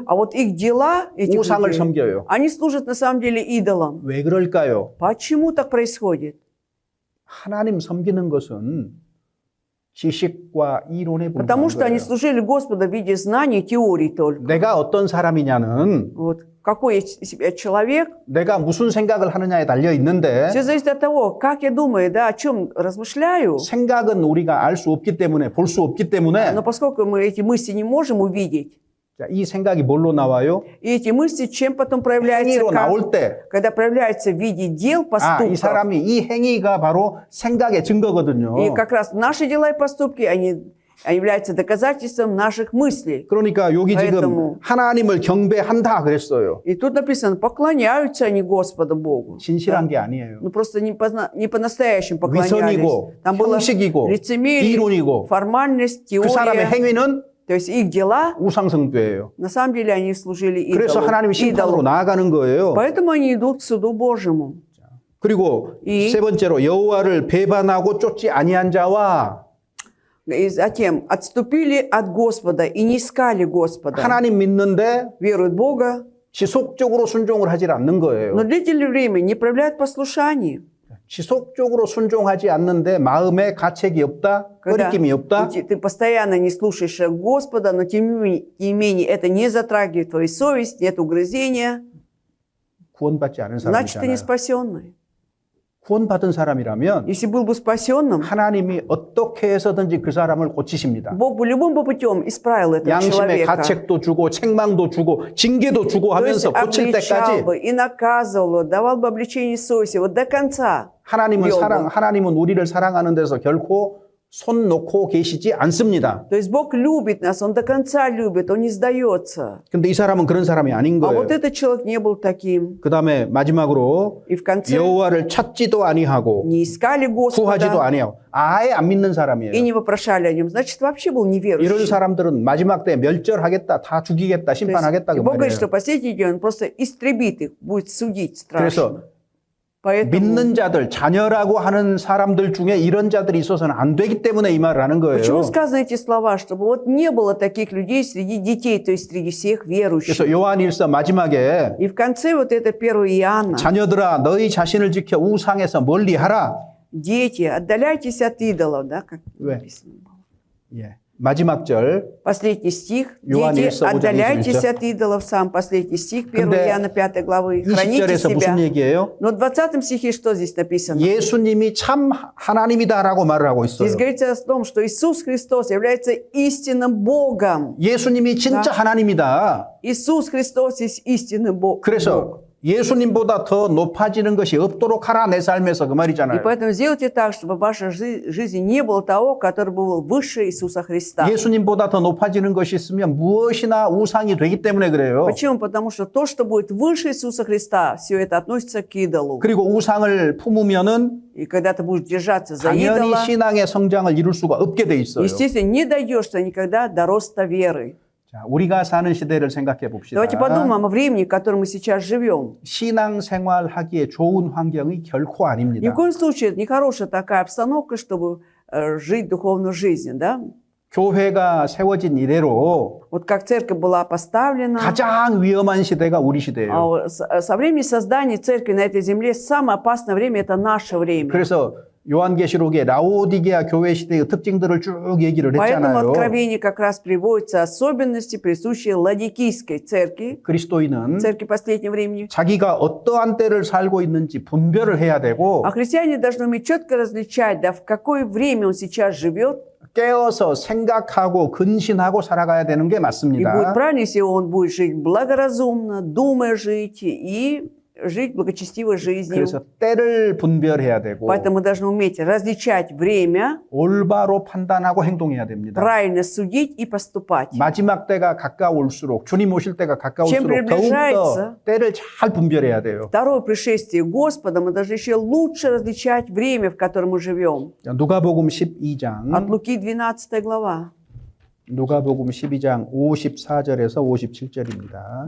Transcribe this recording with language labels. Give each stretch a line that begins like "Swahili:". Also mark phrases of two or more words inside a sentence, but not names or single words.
Russian: а вот их дела, этих
Korean: 우상을
Russian: людей,
Korean: 섬겨요.
Russian: они служат на самом деле идолам.
Korean: 왜 그럴까요?
Russian: Почему так происходит?
Korean: 하나님 섬기는 것은 지식과 이론에
Russian: Потому
Korean: 불과한
Russian: что они
Korean: 거예요.
Russian: служили Господу в виде знаний, теорий только.
Korean: 내가 어떤 사람이냐는
Russian: Вот какой из себя человек,
Korean: 내가 무슨 생각을 하느냐에 달려 있는데
Russian: все зависит от того, как я думаю, да, о чем размышляю.
Korean: 생각은 우리가 알 수 없기 때문에 볼 수 없기 때문에
Russian: Но поскольку мы эти мысли не можем увидеть,
Korean: 자, 이 생각이 뭘로 나와요?
Russian: и эти мысли чем потом проявляются,
Korean: 행위로
Russian: как-
Korean: 나올 때
Russian: когда проявляются в виде дел,
Korean: 이
Russian: поступков.
Korean: 사람이 이 행위가 바로 생각의 증거거든요.
Russian: И как раз наши дела и поступки, они являются доказательством наших мыслей.
Korean: 그러니까 여기 지금
Russian: поэтому-
Korean: 하나님을 경배한다 그랬어요.
Russian: И тут написано, поклоняются они Господу Богу.
Korean: 진실한 게 아니에요.
Russian: Ну просто не по-настоящему поклонялись.
Korean: 위선이고
Russian: Там было
Korean: 형식이고
Russian: лицемерие,
Korean: 이론이고
Russian: формальность,
Korean: 그 사람의
Russian: теория.
Korean: 행위는
Russian: То есть их дела,
Korean: 우상숭배예요.
Russian: на самом деле они служили
Korean: 그래서 하나님이 심판으로
Russian: идолу.
Korean: 나아가는 거예요.
Russian: Поэтому они идут к суду Божьему.
Korean: 그리고 이- 세 번째로 여호와를 배반하고 쫓지 아니한 자와
Russian: И затем отступили от Господа и не искали Господа.
Korean: 하나님 믿는데
Russian: Веруют в Бога,
Korean: 지속적으로 순종을 하질 않는 거예요.
Russian: но длительное время не проявляют послушание.
Korean: 지속적으로 순종하지 않는데 마음에 가책이 없다,
Russian: Когда
Korean: 꺼리낌이 없다.
Russian: ты постоянно не слушаешь Господа, но тем не менее это не затрагивает твою совесть, нет угрызения,
Korean: 구원받지 않은
Russian: значит, ты не
Korean: 사람이잖아요.
Russian: спасенный.
Korean: 구원받은 사람이라면
Russian: Если был бы спасенным,
Korean: 하나님이 어떻게 해서든지 그 사람을 고치십니다.
Russian: Бог бы любым бы путем исправил этого
Korean: 양심의
Russian: человека.
Korean: 가책도 주고 책망도 주고 징계도 주고
Russian: То есть
Korean: 하면서 고칠
Russian: обличал
Korean: 때까지
Russian: бы и наказывал, давал бы обличение совести, вот до конца.
Korean: 하나님은 여보. 하나님은 우리를 사랑하는 데서 결코 손 놓고 계시지 않습니다.
Russian: То есть Бог любит нас, Он до конца любит, Он не сдается.
Korean: 근데 이 사람은 그런 사람이 아닌
Russian: А
Korean: 거예요.
Russian: вот этот человек не был таким.
Korean: 그다음에 마지막으로
Russian: И в конце
Korean: 여호와를 찾지도 아니하고
Russian: не искали
Korean: 구하지도
Russian: Господа
Korean: 아니하고 아예 안 믿는
Russian: и
Korean: 사람이에요.
Russian: не вопрошали о Нем. Значит, вообще был
Korean: 이런
Russian: неверующий.
Korean: 사람들은 마지막 때 멸절하겠다, 다 죽이겠다,
Russian: То есть,
Korean: 심판하겠다
Russian: и
Korean: 그
Russian: Бог говорит, что
Korean: 말이에요.
Russian: в последний день Он просто истребит их, будет судить
Korean: 그래서
Russian: страшно. Поэтому,
Korean: 믿는 자들, 자녀라고 하는 사람들 중에 이런 자들이 있어서는 안 되기 때문에 이 말을 하는 거예요.
Russian: почему сказаны эти слова? Чтобы вот не было таких людей среди детей, то есть среди всех верующих.
Korean: 그래서 요한일서 마지막에
Russian: И в конце вот это 1 Иоанна.
Korean: 자녀들아 너희 자신을 지켜 우상에서 멀리하라.
Russian: Дети, отдаляйтесь от идолов, да, как
Korean: 왜?
Russian: написано было.
Korean: 예. 마지막 절.
Russian: Последний стих. Иоанн Дети, 1:5 отдаляйтесь
Korean: 있죠.
Russian: от идолов. Сам последний стих, 1
Korean: 근데
Russian: Иоанна 5 главы. Храните
Korean: 20절에서
Russian: себя.
Korean: 무슨 얘기예요?
Russian: Но в 20 стихе что здесь написано?
Korean: 예수님이 참 하나님이다라고 말을 하고 있어요.
Russian: Здесь говорится о том, что Иисус Христос является истинным Богом.
Korean: 예수님이 진짜 하나님이다.
Russian: Иисус Христос есть истинный Бог.
Korean: 그래서 예수님보다 더 높아지는 것이 없도록 하라 내 삶에서 그
Russian: И
Korean: 말이잖아요.
Russian: поэтому сделайте так, чтобы в вашей жизни не было того, который был выше Иисуса Христа.
Korean: 예수님보다 더 높아지는 것이 있으면 무엇이나 우상이 되기 때문에 그래요.
Russian: Почему? Потому что то, что будет выше Иисуса Христа, все это относится к идолу.
Korean: 그리고 우상을 품으면은
Russian: И когда ты будешь держаться за
Korean: 당연히
Russian: идола,
Korean: 신앙의 성장을 이룰 수가 없게 돼 있어요.
Russian: естественно, не дойдешь ты никогда до роста веры.
Korean: 자, 우리가 사는 시대를 생각해 봅시다.
Russian: Давайте подумаем о времени, в котором мы сейчас живем.
Korean: 신앙생활 하기에 좋은 환경이 결코
Russian: Ни
Korean: 아닙니다.
Russian: в коем случае это не хорошая такая обстановка, чтобы жить духовную жизнь, да?
Korean: 교회가 세워진 이래로
Russian: Вот как церковь была поставлена,
Korean: 가장 위험한 시대가 우리 시대예요.
Russian: со времени создания церкви на этой земле самое опасное время – это наше время.
Korean: 그래서 요한계시록에 라오디게아 교회 시대의 특징들을 쭉 얘기를
Russian: Поэтому
Korean: 했잖아요.
Russian: в Откровении как раз приводятся особенности, присущие Ладикийской церкви,
Korean: 그리스도인은
Russian: церкви последнего времени.
Korean: 자기가 어떠한 때를 살고 있는지 분별을 해야 되고
Russian: А христиане должны уметь четко различать, да, в какое время он сейчас живет,
Korean: 깨어서 생각하고 근신하고 살아가야 되는 게
Russian: и будет
Korean: 맞습니다.
Russian: правильно, если он будет жить благоразумно, думая жить и жить благочестивой жизнью.
Korean: 그래서 때를 분별해야 되고
Russian: Поэтому мы должны уметь различать время,
Korean: 올바로 판단하고 행동해야 됩니다.
Russian: правильно судить и поступать.
Korean: 마지막 때가 가까울수록 주님 오실 때가 가까울수록
Russian: približается
Korean: 더욱더 때를 잘 분별해야 돼요.
Russian: Второе пришествие Господа мы должны еще лучше различать время, в котором мы живем.
Korean: 누가복음 12장
Russian: От Луки 12 глава.
Korean: 누가복음 12장 54절에서 57절입니다.